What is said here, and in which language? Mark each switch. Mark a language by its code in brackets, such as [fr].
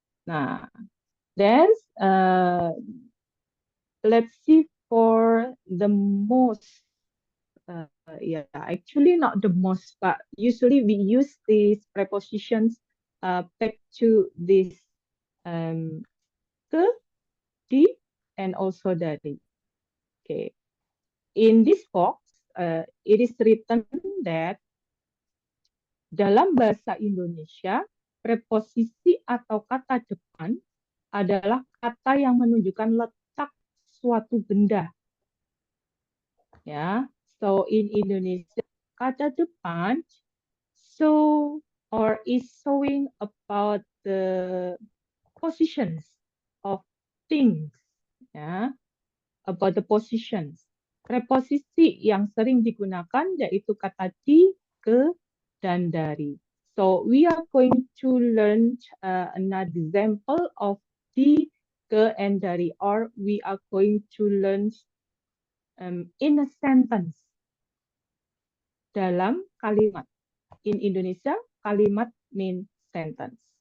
[en] Nah, then let's see for the most. Yeah, actually not the most, but usually we use these prepositions back to this ke, di, and also dari. Okay. In this box, it is written that [id] dalam bahasa Indonesia, preposisi atau kata depan adalah kata yang menunjukkan letak suatu benda. [en] Ya, so in Indonesia, kata depan show or is showing about the positions of things, ya, about the positions. [id] Preposisi yang sering digunakan yaitu kata di, ke, dan dari. [en] So we are going to learn another example of di, ke, and dari, or we are going to learn in a sentence. [id] Dalam kalimat. [en] In Indonesia, kalimat means sentence.